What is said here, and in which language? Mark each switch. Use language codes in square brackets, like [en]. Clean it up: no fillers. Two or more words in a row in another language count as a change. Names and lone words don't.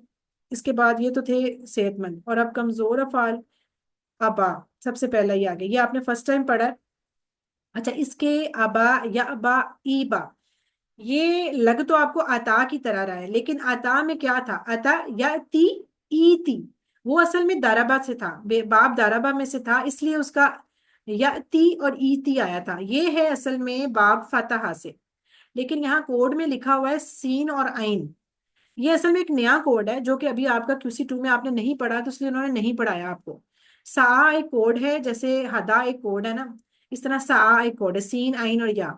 [ur] اس کے بعد یہ تو تھے صحت مند. اور اب کمزور افعال. ابا سب سے پہلا یہ آگے، یہ آپ نے [en] first time [ur] پڑھا ہے. اچھا اس کے ابا یا ابا ایبا، یہ لگ تو آپ کو عطا کی طرح رہا ہے، لیکن عطا میں کیا تھا؟ عطا یا تی ای تی، وہ اصل میں دارابا سے تھا، باب دارابا میں سے تھا، اس لیے اس کا یا تی اور ای تی آیا تھا. یہ ہے اصل میں باب فتحہ سے، لیکن یہاں کوڈ میں لکھا ہوا ہے سین اور عین. یہ اصل میں ایک نیا کوڈ ہے جو کہ ابھی آپ کا QC2 میں آپ نے نہیں پڑھا، تو اس لیے انہوں نے نہیں پڑھایا آپ کو. سا ایک کوڈ ہے، جیسے ہدا ایک کوڈ ہے نا، اس طرح سا ایک کوڈ ہے، سین عین اور یا.